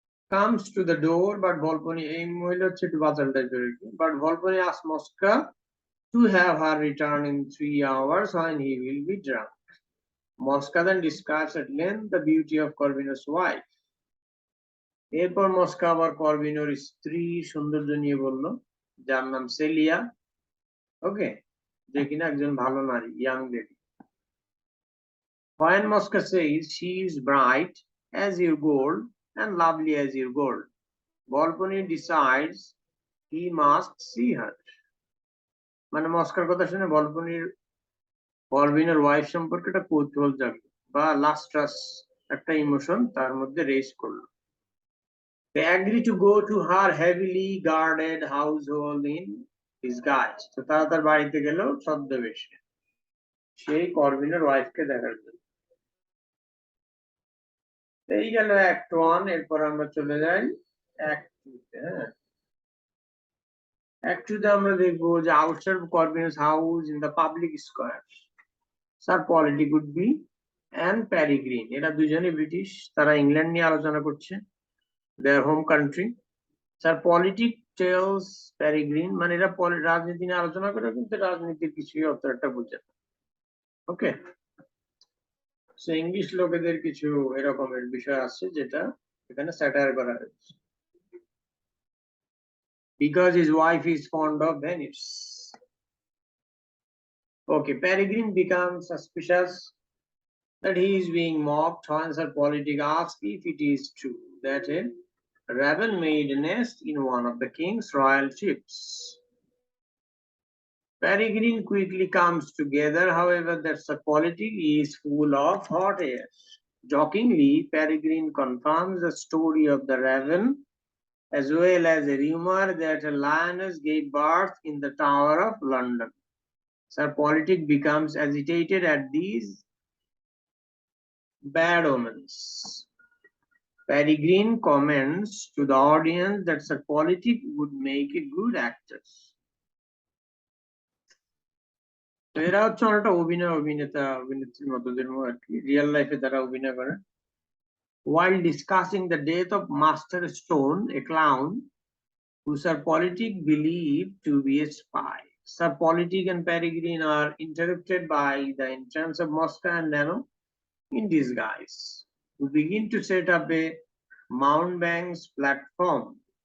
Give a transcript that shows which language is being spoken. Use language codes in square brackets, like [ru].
[en] comes to the door, but Volpone, [bn] এই মহিলা হচ্ছে একটু বাচাল টাইপের, [en] but Volpone asks Mosca to have her return in 3 hours when he will be drunk. Mosca then describes at length the beauty of Corvino's wife. [bn] এরপর মস্কা আবার করবিনোর স্ত্রী সৌন্দর্য নিয়ে বলল, যার নাম সেলিয়া। ওকে, যে কিনা একজন ভালো নারী, young lady. [en] When Mosca says she is bright as your gold and lovely as your gold, Volpone decides he must see her. [bn] মানে মস্কার কথা শুনে করবিনোর ওয়াইফ সম্পর্কে একটা কৌতূহল জাগলো বা লাস্ট্রাস একটা ইমোশন তার মধ্যে রেজ করলো। [en] They agree to go to her heavily guarded household in disguise. [bn] তো তারা তার বাড়িতে গেল ছদ্মবেশে, সেই করবিনোর ওয়াইফকে দেখার জন্য। এই গেল অ্যাক্ট 1। এরপর আমরা চলে যাই অ্যাক্ট 2-তে। অ্যাক্ট 2-তে আমরা দেখবো যে [en] outside Corvino's house in the public square, [bn] sir politic would-be and প্যারিগ্রিন, এরা দুজনে ব্রিটিশ, তারা ইংল্যান্ড নিয়ে আলোচনা করছে, [en] Their home country. [bn] Sir politic tales প্যারিগ্রিন, মানে এরা রাজনীতি নিয়ে আলোচনা করে, কিন্তু রাজনীতির কিছুই অত একটা বুঝে না। ওকে, সো ইংলিশ লোকেদের কিছু এরকমের বিষয় আছে যেটা এখানে স্যাটায়ার করা হয়েছে। [en] Because his wife is fond of Venice. Okay, Peregrine becomes suspicious that he is being mocked when Sir Politic asks if it is true that a raven made a nest in one of the king's royal ships. Peregrine quickly comes together, however, that Sir Politic is full of hot air. Jokingly, Peregrine confirms the story of the raven, as well as a rumor that a lioness gave birth in the Tower of London. Sir Politic becomes agitated at these bad omens. Peregrine comments to the audience that Sir Politic would make a good actor. [bn] এরা হচ্ছে অনেকটা অভিনেত্রীর মতোদের আর কি, real লাইফে তারা অভিনয় করে। [en] While discussing the death of Master Stone, a clown who Sir Politic believed to be a spy, Sir Politic and Peregrine are interrupted by the entrance of Mosca and Nano in disguise, who begin to set up a mountebank's platform.